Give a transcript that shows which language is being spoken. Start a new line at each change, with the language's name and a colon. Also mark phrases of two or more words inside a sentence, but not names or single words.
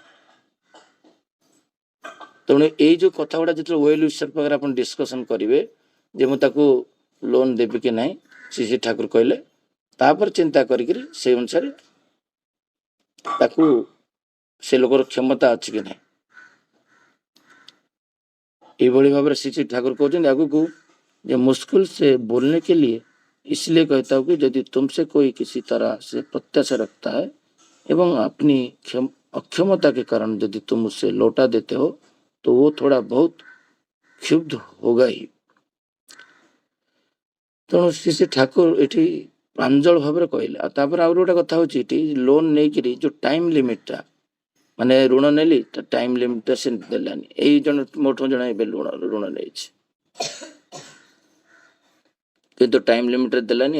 Odia: ତେଣୁ ଏଇ ଯେଉଁ କଥା ଗୁଡ଼ା ଯେତେବେଳେ
English: well wisher
Odia: ପାଖରେ ଆପଣ ଡିସ୍କସନ୍ କରିବେ ଯେ ମୁଁ ତାକୁ ଲୋନ୍ ଦେବି କି ନାହିଁ, ଶ୍ରୀ ଠାକୁର କହିଲେ, ତାପରେ ଚିନ୍ତା କରିକିରି ସେଇ ଅନୁସାରେ ତାକୁ ସେ ଲୋକର କ୍ଷମତା ଅଛି କି ନାହିଁ। এইଭଳି ଭାବରେ ଶ୍ରୀ ଠାକୁର କହୁଛନ୍ତି ଆଗକୁ ଯେ
Hindi: मुश्किल से बोलने के लिए इसलिए कहता हूँ कि यदि तुमसे कोई किसी तरह से प्रत्याशा रखता है एवं अपनी अक्षमता के कारण यदि तुम उसे लौटा देते हो तो वो थोड़ा बहुत क्षुब्ध होगा ही।
Odia: ତେଣୁ ଶ୍ରୀ ଠାକୁର ଏଠି ପ୍ରାଞ୍ଜଳ ଭାବରେ କହିଲେ। ଆଉ ତାପରେ ଆହୁରି ଗୋଟେ କଥା ହେଉଛି ଏଠି ଲୋନ୍ ନେଇକିରି ଯେଉଁ
English: time limitta,
Odia: ମାନେ ଋଣ ନେଲି ତା
English: time limitta
Odia: ସେ ଦେଲାନି। ଏଇ ଜଣେ ମୋଠୁ ଜଣେ ଏବେ ଋଣ ନେଇଛି କିନ୍ତୁ
English: time limitre
Odia: ଦେଲାନି।